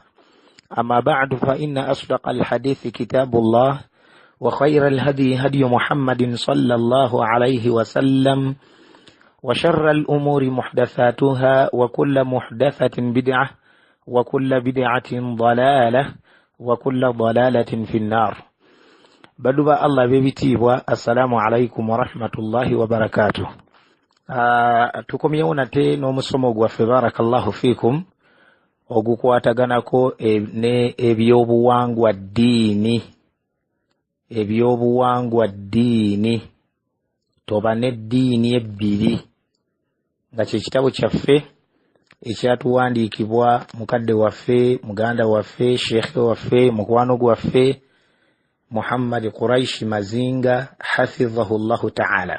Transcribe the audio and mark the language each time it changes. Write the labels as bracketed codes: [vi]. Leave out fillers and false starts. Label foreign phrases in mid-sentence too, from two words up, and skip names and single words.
[ar] أما بعد، فإن أصدق الحديث كتاب الله، وخير الهدي هدي محمد صلى الله عليه وسلم، وشر الأمور محدثاتها، وكل محدثة بدعة، وكل بدعة ضلالة، وكل ضلالة في النار. [lg] Baduba Allah bebitibwa, [ar] السلام عليكم ورحمة الله وبركاته. [lg] Tukomyewo nate n'omusomo gwaffe [ar] بارك الله فيكم [lg] ogukwataganako ne ebyobuwangwa ddiini toba n'eddiini ebbiri, nga kye kitabo kyaffe ekyatuwandiikibwa mukadde waffe, muganda waffe, sheekhe waffe, mukwano gwaffe Muhammad Quraishi Mazinga [ar] حفظه الله تعالى.